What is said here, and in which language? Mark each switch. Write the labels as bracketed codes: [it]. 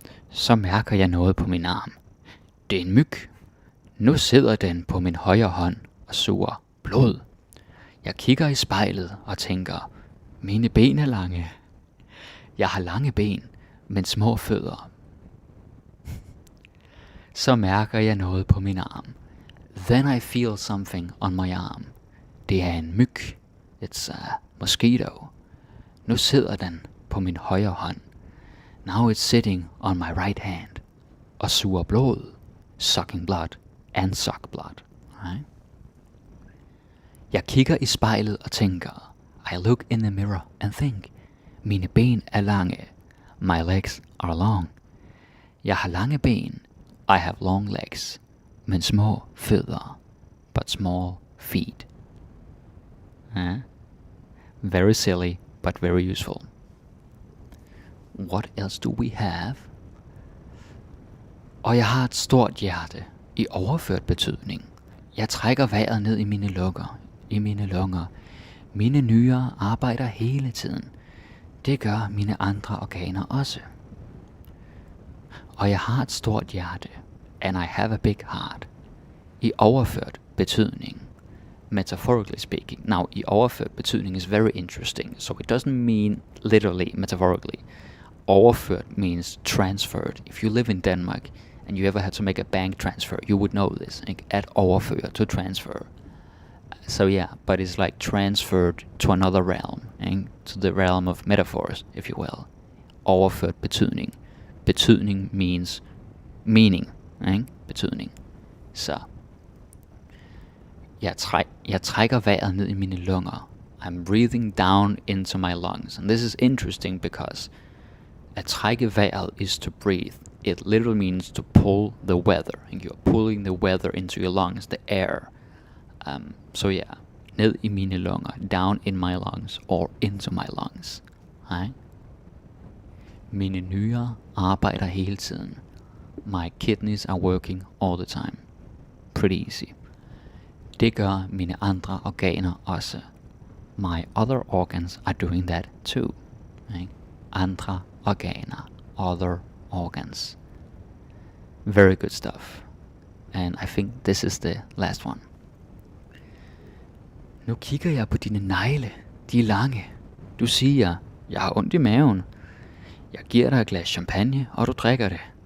[da] Så mærker jeg noget på min arm. Det er en myg. Nu sidder den på min højre hånd og suger blod. Jeg kigger i spejlet og tænker, mine ben er lange. Jeg har lange ben, men små fødder. Så mærker jeg noget på min arm. [en] Then I feel something on my arm. [da] Det er en myg. [en] It's a mosquito. [da] Nu sidder den på min højre hånd. [en] Now it's sitting on my right hand. [da] Og suger blod. [en] Sucking blood. And suck blood. Right? [da] Jeg kigger i spejlet og tænker. [en] I look in the mirror and think. [da] Mine ben er lange. [en] My legs are long. [da] Jeg har lange ben. [en] I have long legs. [da] Men små fødder. [en] But small feet. Very silly, but very useful. What else do we have? [da] Og jeg har et stort hjerte. I overført betydning. Jeg trækker vejret ned i mine lunger. Mine nyrer arbejder hele tiden. Det gør mine andre organer også. Og jeg har et stort hjerte. [en] And I have a big heart. [da] I overført betydning. [en] Metaphorically speaking. Now, i overført betydning is very interesting. So it doesn't mean literally, metaphorically. Overført means transferred. If you live in Denmark and you ever had to make a bank transfer, you would know this. At overfør, to transfer. So yeah, but it's like transferred to another realm. To the realm of metaphors, if you will. Overført betydning. Betydning means meaning. [da] Betydning. Så jeg trækker vejret ned i mine lunger. [en] I'm breathing down into my lungs. And this is interesting because at trække vejret is to breathe. It literally means to pull the weather. And you're pulling the weather into your lungs, the air. So yeah, ned i mine lunger, down in my lungs, or into my lungs. Right? [da] Mine nyrer arbejder hele tiden. [en] My kidneys are working all the time. Pretty easy. [da] Det gør mine andre organer også. [en] My other organs are doing that too. Right? Andre organer. Other organs. Very good stuff. And I think this is the last one. [da] Nu kigger jeg på dine negle. De er lange. Du siger, jeg har ondt i maven. Jeg giver dig et glas champagne, og du drikker det.